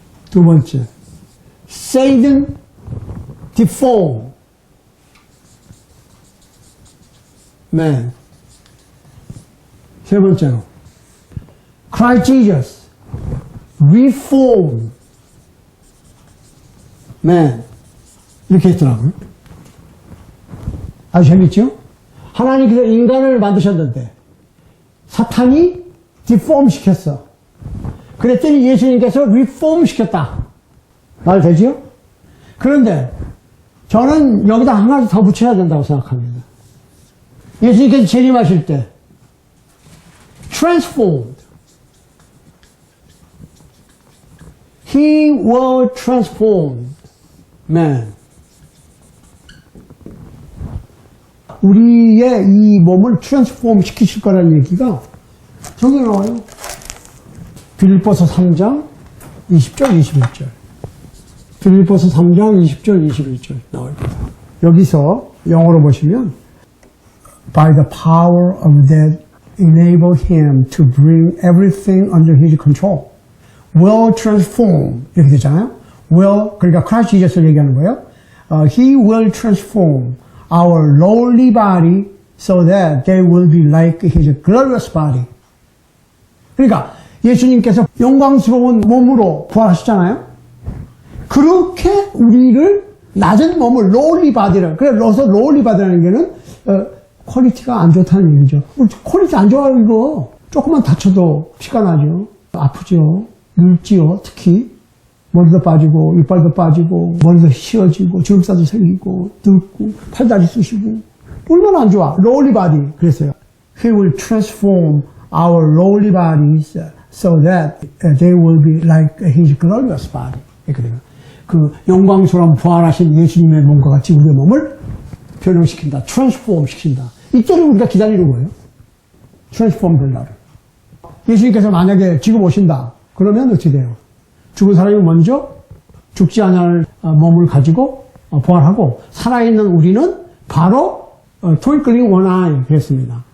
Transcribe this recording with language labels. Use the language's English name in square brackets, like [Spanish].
[Korean] 두 번째, [English] Satan deformed man. 세 번째로, Christ Jesus reformed man. [Korean] 이렇게 했더라고요. 아주 재밌죠? 하나님께서 인간을 만드셨는데 사탄이 디폼 시켰어. 그랬더니 예수님께서 리폼 시켰다. 말 되죠? 그런데 저는 여기다 한 가지 더 붙여야 된다고 생각합니다. 예수님께서 재림하실 때 transformed. [English] He will transform man. [Korean] 우리의 이 몸을 트랜스폼 시키실 거라는 얘기가 저기 나와요. 빌립보서 3장 20절 21절. 빌립보서 3장 20절 21절 나옵니다. 여기서 영어로 보시면 [English] By the power of that enable him to bring everything under his control. Will transform [Korean] 이렇게 되잖아요. Will 그러니까 Christ Jesus를 얘기하는 거예요. [English] He will transform our lowly body so that they will be like his glorious body. [Korean] 그러니까 예수님께서 영광스러운 몸으로 부활하셨잖아요. 그렇게 우리를 낮은 몸을 lowly body를 그래서 lowly body라는 게는 퀄리티가 안 좋다는 얘기죠. 퀄리티 안 좋아요 이거. 조금만 다쳐도 피가 나죠. 아프죠. 늙지요. 특히 머리도 빠지고 이빨도 빠지고 머리도 휘어지고 주름살도 생기고 늙고 팔다리 쑤시고 얼마나 안 좋아. [English] lowly body [Korean] 그랬어요. [English] He will transform our lowly bodies so that they will be like his glorious body. [Korean] 그래요. 그 영광스러운 부활하신 예수님의 몸과 같이 우리의 몸을 변형시킨다. transform 시킨다. 이때를 우리가 기다리는 거예요. transform 될 날을. 예수님께서 만약에 지금 오신다. 그러면 어떻게 돼요? 죽은 사람이 먼저 죽지 않을 몸을 가지고 부활하고 살아있는 우리는 바로 [English] twinkling one eye [Korean] 그랬습니다.